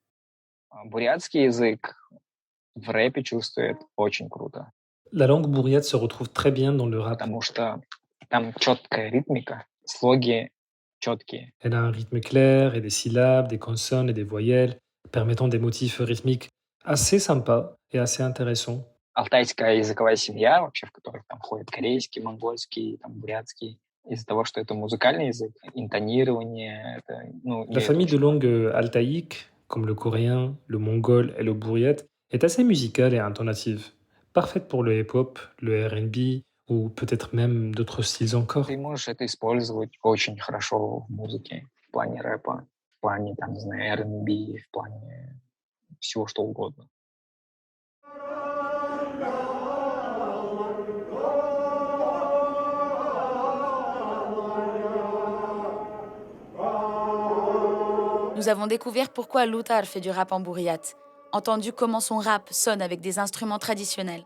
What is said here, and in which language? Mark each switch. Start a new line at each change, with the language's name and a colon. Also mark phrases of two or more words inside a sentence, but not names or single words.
French: La langue bouriate se retrouve très bien dans le rap. Elle a un rythme clair et des syllabes, des consonnes et des voyelles, permettant des motifs rythmiques assez sympas et assez intéressants.
Russian: Алтайская языковая семья, вообще, в которой там входит корейский, монгольский, там, бурятский, из-за того, что это музыкальный язык, интонирование, это,
French: La famille de langues altaïques, comme le coréen, le mongol et le bouriate, est assez musicale et intonative, parfaite pour le hip-hop, le R&B ou peut-être même d'autres styles encore.
Russian: Ты можешь это использовать очень хорошо в музыке, в плане рэпа, в плане, там, не знаю, R&B, в плане всего что угодно.
French: Nous avons découvert pourquoi Loutar fait du rap en bouriate, entendu comment son rap sonne avec des instruments traditionnels.